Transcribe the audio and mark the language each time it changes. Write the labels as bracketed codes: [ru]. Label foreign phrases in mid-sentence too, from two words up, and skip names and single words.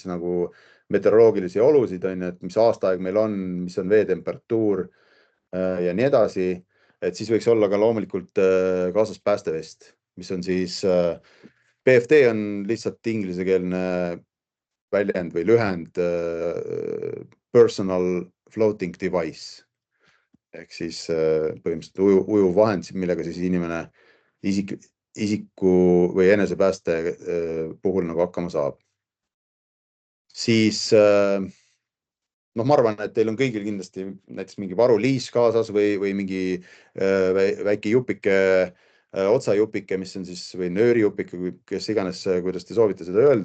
[et] nagu meteoroloogilisi olusid, et mis aastaaeg meil on, mis on veetemperatuur ja nii edasi, et siis võiks olla ka loomulikult kaasas päästevest, mis on siis PFD on lihtsalt inglisekeelne väljend või lühend [en] personal floating device. [et] Ehk siis põhimõtteliselt ujuv vahend, millega siis inimene isiku või enesepääste puhul nagu hakkama saab. Siis ma arvan, et teil on kõigil kindlasti näiteks mingi varuliis kaasas või mingi väike jupike, otsajupike, mis on siis või nöörijupike, kes iganes, kuidas te soovite seda öelda.